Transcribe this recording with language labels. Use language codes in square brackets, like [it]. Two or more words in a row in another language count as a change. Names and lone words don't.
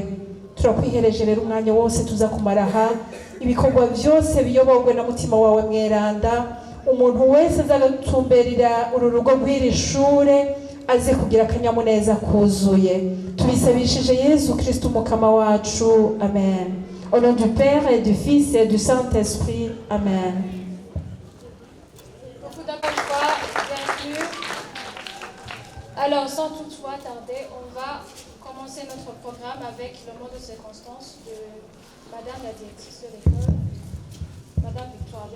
[rn] Turakwihereje rero umwanya wose tuza kumara aha, ibikorwa byose biyoborwe na mutima wawe mweranda. Umuntu wese azagatumberera uru rugo rw'iri shure aze kugira akanyamuneza kuzuye. Tubisabishije Yezu Kristo umukama wacu, amen. [fr] Au nom du Père et du Fils et du Saint-Esprit, amen. Beaucoup d'accueil, bienvenue. Alors, sans toutefois tarder, on va commencer notre programme avec le mot de circonstance de Madame la directrice de l'école, Madame Victoire.